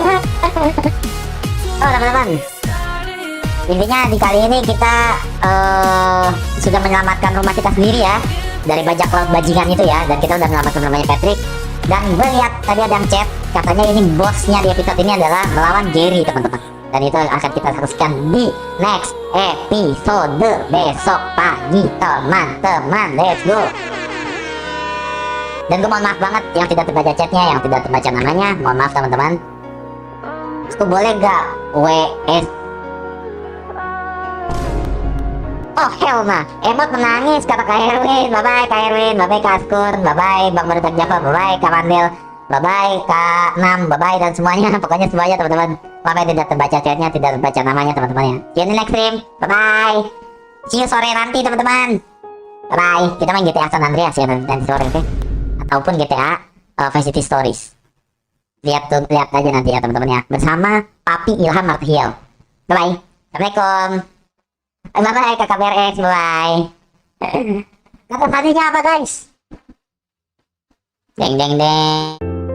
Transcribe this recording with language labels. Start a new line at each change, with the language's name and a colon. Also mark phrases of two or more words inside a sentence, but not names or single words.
Indonesian: Oh teman-teman, intinya di kali ini kita sudah menyelamatkan rumah kita sendiri ya dari bajak laut bajingan itu ya. Dan kita udah menyelamatkan rumahnya Patrick. Dan gue lihat tadi ada yang chat, katanya ini bosnya di episode ini adalah melawan Gary teman-teman. Dan itu akan kita saksikan di
English: next episode
Indonesian: besok pagi teman-teman.
English: Let's go.
Indonesian: Dan gue mohon maaf banget yang tidak terbaca chatnya, yang tidak terbaca namanya. Mohon maaf teman-teman. Aku boleh gak WS?
English: Oh hell nah,
Indonesian: emot menangis kata Kak Erwin.
English: Bye bye
Indonesian: Kak Erwin,
English: bye bye
Indonesian: Kak Askur,
English: bye bye
Indonesian: Bang Barudak Java,
English: bye bye
Indonesian: Kak Mandel,
English: bye bye
Indonesian: Kak Nam,
English: bye bye
Indonesian: dan semuanya. Pokoknya semuanya teman-teman. Maaf ya tidak terbaca chatnya, tidak terbaca namanya teman-teman ya.
English: See you in the next stream, bye bye. See you
Indonesian: sore nanti teman-teman.
English: Bye bye.
Indonesian: Kita main GTA San Andreas ya nanti sore, oke? Ataupun GTA Vice City Stories. Lihat aja nanti ya teman-teman ya. Bersama Papi Ilham Martial.
English: Bye bye.
Indonesian: Assalamualaikum.
English: Bye bye kakak BRX, bye bye.
Indonesian: Kata tadinya apa guys? Deng deng deng.